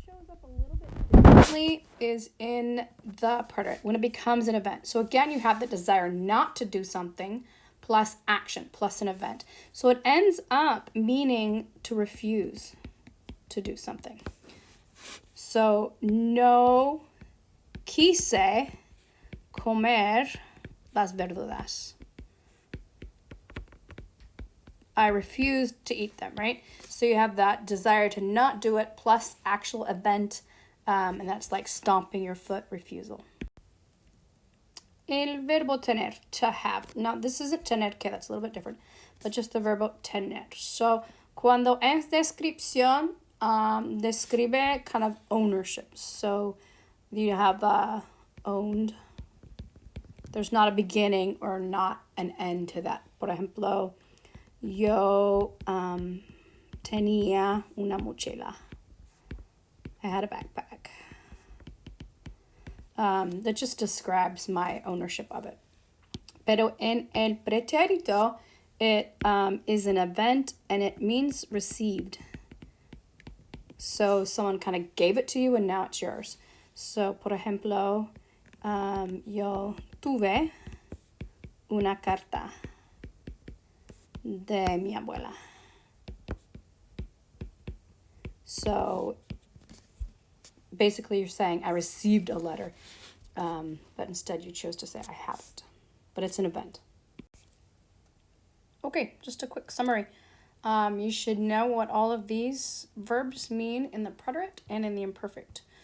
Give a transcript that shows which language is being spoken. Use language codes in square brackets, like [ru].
[en] up a little bit differently is in the preterite, when it becomes an event. So again, you have the desire not to do something plus action plus an event. So it ends up meaning to refuse to do something. [es] So no quise comer las verduras. [en] I refused to eat them, right? So you have that desire to not do it plus actual event, and that's like stomping your foot, refusal. [es] El verbo tener, [en] to have. Now, this isn't tener que, that's a little bit different, but just the [es] verbo tener. [en] So, [es] cuando es descripción, [en] describe kind of ownership. So, you have owned. There's not a beginning or not an end to that. [es] Por ejemplo, yo tenía una mochila. [en] I had a backpack. That just describes my ownership of it. [es] Pero en el pretérito, [en] it is an event and it means received. So someone kind of gave it to you and now it's yours. [es] So, por ejemplo, yo tuve una carta de mi abuela. [en] So basically you're saying I received a letter, but instead you chose to say I haven't. But it's an event. Okay, just a quick summary. You should know what all of these verbs mean in the preterite and in the imperfect.